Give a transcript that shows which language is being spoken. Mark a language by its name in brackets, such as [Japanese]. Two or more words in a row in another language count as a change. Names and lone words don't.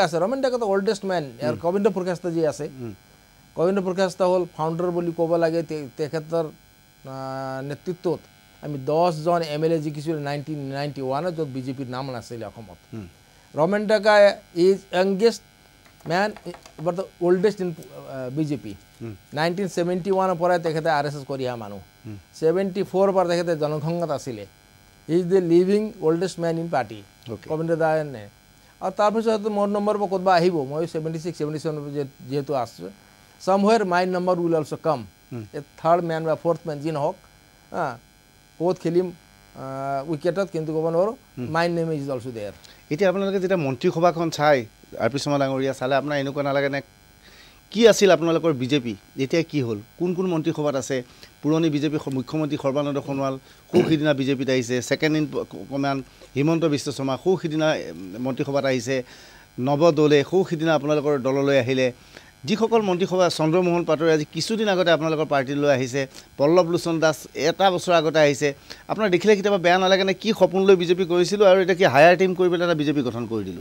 [Assamese] আছে ৰমেন ডেকা [English] oldest man here [Assamese] গোবিন্দ প্ৰকাশজি আছে গোবিন্দ প্ৰকাশ হ'ল ফাউণ্ডাৰ বুলি ক'ব লাগে তেখেতৰ নেতৃত্বত আমি 10জন MLA জিকিছিলোঁ 1991 য'ত বিজেপিৰ নাম নাছিলে অসমত ৰমেন ডেকা [English] is youngest man but the oldest in BJP [Assamese] 1971 পৰাই তেখেতে RSS কৰি অহা মানুহ 74 পৰা তেখেতে জনসংঘত আছিলে [English] he is the living oldest man in party [Assamese] গোবিন্দ দায়নে আৰু তাৰপিছত মোৰ নম্বৰ ক'তবা আহিব মই 76 77 যেহেতু আছো [English] somewhere my number will also come a third man [Assamese] বা [English] fourth man [Assamese] যি নহওক ক'ত খেলিম উইকেটত কিন্তু ক'ব নোৱাৰো [English] my name is also there [Assamese] এতিয়া আপোনালোকে যেতিয়া মন্ত্ৰীসভাখন চাই আৰ পি শৰ্মা ডাঙৰীয়া চালে আপোনাৰ এনেকুৱা নালাগে নে কি আছিল আপোনালোকৰ বিজেপি এতিয়া কি হ'ল কোন মন্ত্ৰীসভাত আছে পুৰণি বিজেপি মুখ্যমন্ত্ৰী সৰ্বানন্দ সোণোৱাল সিদিনা বিজেপিত আহিছে [English] second in command [Assamese] হিমন্ত বিশ্ব শৰ্মা সিদিনা মন্ত্ৰীসভাত আহিছে নৱ দলে সিদিনা আপোনালোকৰ দললৈ আহিলে যিসকল মন্ত্ৰীসভা চন্দ্ৰমোহন পাটোৱাৰী আজি কিছুদিন আগতে আপোনালোকৰ পাৰ্টিলৈ আহিছে পল্লৱ লোচন দাস এটা বছৰ আগতে আহিছে আপোনাৰ দেখিলে কেতিয়াবা বেয়া নালাগে নে কি সপোন লৈ বিজেপি কৰিছিলোঁ আৰু এতিয়া কি হায়াৰ টিম কৰি পেলাই এটা বিজেপি গঠন কৰি দিলোঁ